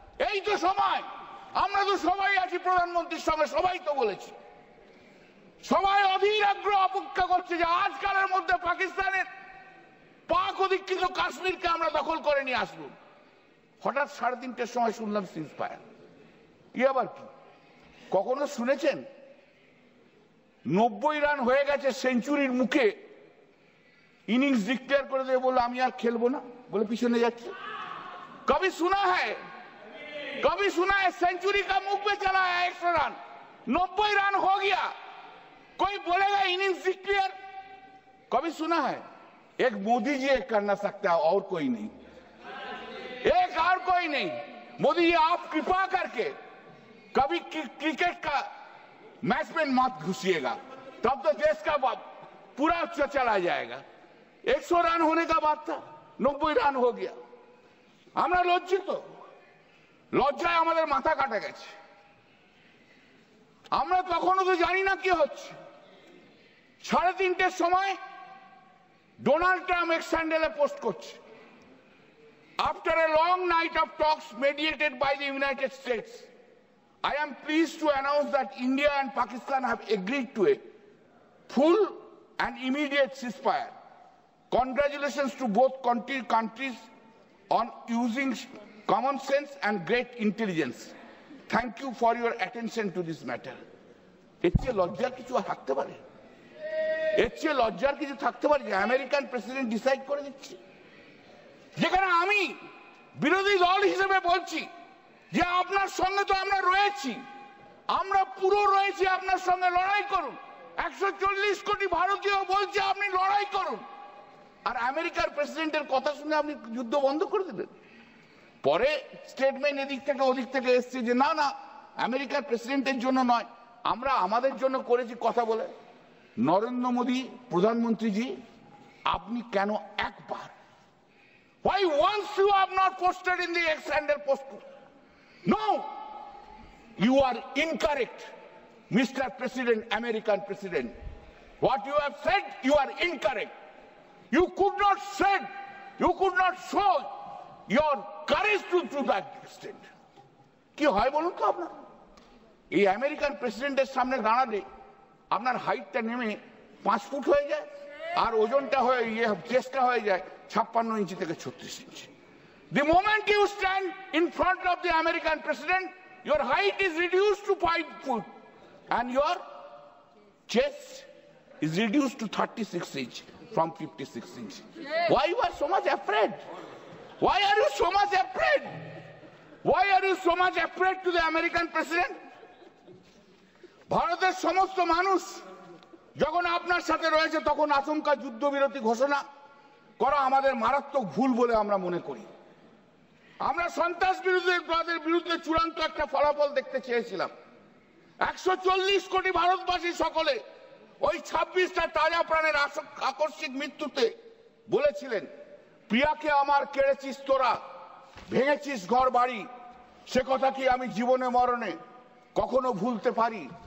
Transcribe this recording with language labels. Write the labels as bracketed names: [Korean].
[Bangla] এই তো সময়, আমরা তো সবাই আছি প্রধানমন্ত্রীর সঙ্গে, সবাই তো বলেছি, সবাই অধীর আগ্রহ অপেক্ষা করছে যে আজকালের মধ্যে পাকিস্তানের পাক অধিকৃত কাশ্মীরকে আমরা দখল করে নিয়ে আসবো। হঠাৎ 3:30টার সময় শুনলাম সিজ ফায়ার। ই আবার কি? কখনো শুনেছেন 90 রান হয়ে গেছে, সেঞ্চুরির মুখে ইনিংস ডিক্লেয়ার করে দিয়ে বললো আমি আর খেলবো না, বলে পিছনে যাচ্ছে? [Hindi] কবি শোনা হ্যায়, कभी सुना है सेंचुरी का मुख पे चला है 100 रन, 90 रन हो गया, कोई बोलेगा इनिंग्स डिक्लेयर? कभी सुना है? एक मोदी जी एक कर ना सकता, और कोई नहीं, एक और कोई नहीं। मोदी जी आप कृपा करके कभी क्रिकेट का मैच में मत घुसिएगा, तब तो देश का पूरा चला जाएगा। 100 रन होने का बात था, 90 रन हो गया। [Bangla] আমরা লজ্জিত, লজ্জায় আমাদের মাথা কাটা গেছে। আমরা তখনও তো জানি না কি হচ্ছে। 3:30টার সময় ডোনাল্ড ট্রাম্প এক্স হ্যান্ডেলে পোস্ট করছে, [English] After a long night of talks mediated by the United States, I am pleased to announce that India and Pakistan have agreed to a full and immediate ceasefire. Congratulations to both countries on using common sense and great intelligence. Thank you for your attention to this matter. [Bangla] এর চেয়ে লজ্জার কিছু থাকতে পারে? এর চেয়ে লজ্জার কিছু থাকতে পারে যে আমেরিকান প্রেসিডেন্ট ডিসাইড করে দিচ্ছে? যেখানে আমি বিরোধী দল হিসেবে বলছি যে আপনার সঙ্গে তো আমরা রয়েছি, আমরা পুরো রয়েছি, আপনার সঙ্গে লড়াই করুন। 140 কোটি ভারতীয় বলছে আপনি লড়াই করুন, আর আমেরিকার প্রেসিডেন্টের কথা শুনে আপনি যুদ্ধ বন্ধ করে দিলেন। পরে স্টেটমেন্ট এদিক থেকে ওদিক থেকে এসছে যে না না, আমেরিকার প্রেসিডেন্টের জন্য নয়, আমরা আমাদের জন্য করেছি কথা বলে। [English] নরেন্দ্র মোদী প্রধানমন্ত্রীজি, [Bangla] আপনি কেন একবার, [English] why once you have not posted in the ex-handle post? No, you are incorrect, Mr. President, American President. What you have said, you are incorrect. You could not said, you could not show your courage to that extent. [Bangla] কি হয় বলুন তো? আপনার এই American প্রেসিডেন্টের সামনে দাঁড়ালে আপনার হাইটটা নেমে 5 ফুট হয়ে যায়, আর ওজনটা হয়ে চেস্টটা হয়ে যায় 56 ইঞ্চি থেকে 36 ইঞ্চি। [English] The moment you stand in front of the American president, your height is reduced to 5 foot and your chest is reduced to 36 inch from 56 inch. Why you are so much afraid? Why are you so much afraid? Why are you so much afraid to the American president? [Bangla] ভারতের সমস্ত মানুষ যখন আপনার সাথে রয়েছে তখন আচমকা যুদ্ধবিরতি ঘোষণা করা আমাদের মারাত্মক ভুল বলে আমরা মনে করি। আমরা সন্ত্রাস বিরুদ্ধে চূড়ান্ত একটা ফলাফল দেখতে চেয়েছিলাম। 140 কোটি ভারতবাসী সকলে ওই 26টা তাজা প্রাণের আকস্মিক মৃত্যুতে বলেছিলেন, প্রিয়াকে আমার কেড়েছিস তোরা, ভেঙেছিস ঘর বাড়ি, সে কথা কি আমি জীবনে মরণে কখনো ভুলতে পারি?